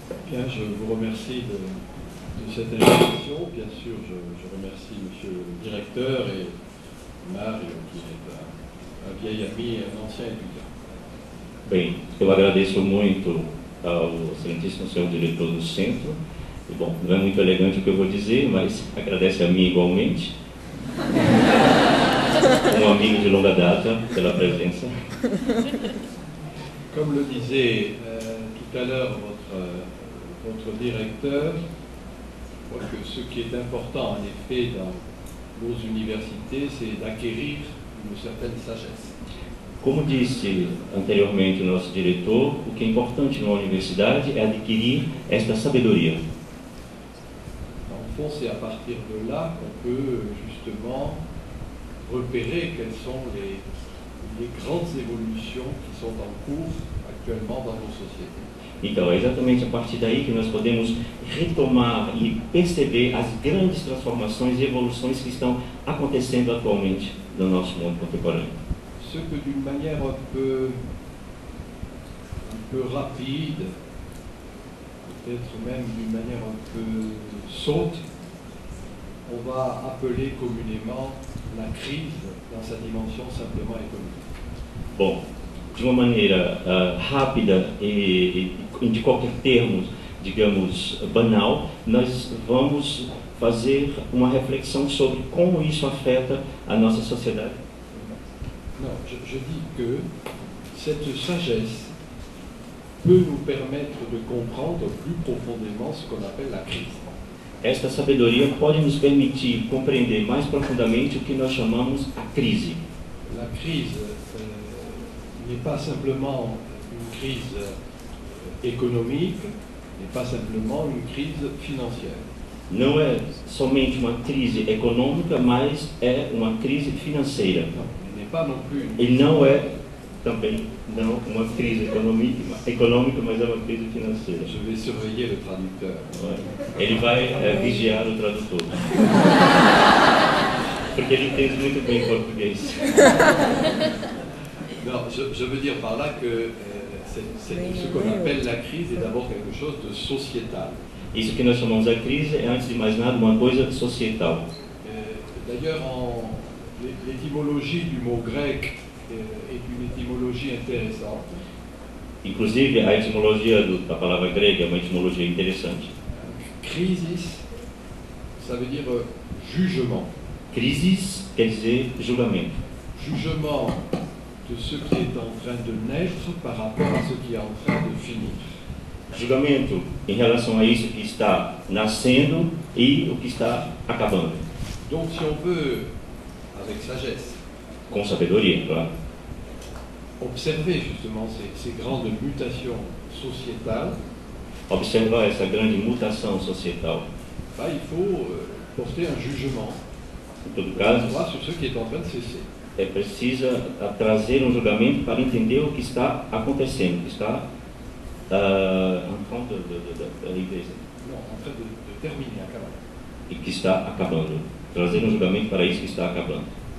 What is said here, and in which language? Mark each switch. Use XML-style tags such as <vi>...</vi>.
<fr>Bien, je vous remercie de cette invitation. Bien sûr, je remercie monsieur le directeur et Mario, qui est un vieil ami et un ancien étudiant.</fr> <pt>Bem, eu agradeço muito ao excelentíssimo senhor diretor do centro. E, bom, não é muito elegante o que eu vou dizer, mas agradece a mim igualmente. Um amigo de longa data pela presença.</pt> <fr>Comme le disait tout à l'heure votre directeur, je crois que ce qui est important en effet dans nos universités, c'est d'acquérir une certaine sagesse.</fr> <pt>Como disse anteriormente o nosso diretor, o que é importante numa universidade é adquirir esta sabedoria.</pt> <fr>Au fond, c'est à partir de là qu'on peut justement repérer quelles sont les grandes évolutions qui sont en cours actuellement dans nos sociétés.</fr> <pt>Então, é exatamente a partir daí que nós podemos retomar e perceber as grandes transformações e evoluções que estão acontecendo atualmente no nosso mundo contemporâneo.</pt> <fr>Ce que d'une manière un peu rapide, peut-être même d'une manière un peu sotte, on va appeler communément la crise dans sa dimension simplement économique.</fr> <pt>Bom, de uma maneira rápida e de qualquer termo, digamos, banal, nós vamos fazer uma reflexão sobre como isso afeta a nossa sociedade.</pt> <fr>Non, je dis que cette sagesse peut nous permettre de comprendre plus profondément ce qu'on appelle la crise.</fr> <pt>Esta sabedoria pode nos permitir compreender mais profundamente o que nós chamamos a crise.</pt> <fr>La crise n'est pas simplement une crise économique, n'est pas simplement une crise financière.</fr> <pt>Não é somente uma crise econômica, mas é uma crise financeira. E não é também não uma crise econômica, mas é uma crise financeira.</pt> <fr>Je vais surveiller le traducteur.</fr> <pt>Ele vai vigiar o tradutor. Porque ele entende muito bem português.</pt> <fr>Non, je veux dire par là que ce qu'on appelle la crise est d'abord quelque chose de sociétal.</fr> <pt>Isso que nós chamamos de crise é, antes de mais nada, uma coisa societal.</pt> <fr>D'ailleurs, l'étymologie du mot grec est une étymologie intéressante.</fr> <pt>Inclusive, a etimologia da palavra grega é uma etimologia interessante.</pt> <fr>Crisis, ça veut dire jugement.</fr> <pt>Crisis quer dizer julgamento.</pt> <fr>Jugement de ce qui est en train de naître par rapport à ce qui est en train de finir.</fr> <pt>Julgamento em relação a isso que está nascendo e o que está acabando.</pt> <fr>Donc, si on veut, avec sagesse,</fr> <pt>com sabedoria, claro,</pt> <fr>observer justement ces grandes mutations sociétales,</fr> <pt>observar essa grande mutação societal,</pt> <fr>il faut porter un jugement</fr> <pt>em todo caso,</pt> <fr>sur ce qui est en train de cesser.</fr> <pt>É precisa trazer um julgamento para entender o que está acontecendo, o que está</pt> <fr>en train de terminer,</fr> <pt>acabar. E que está acabando. Trazer um julgamento para isso que está acabando.</pt>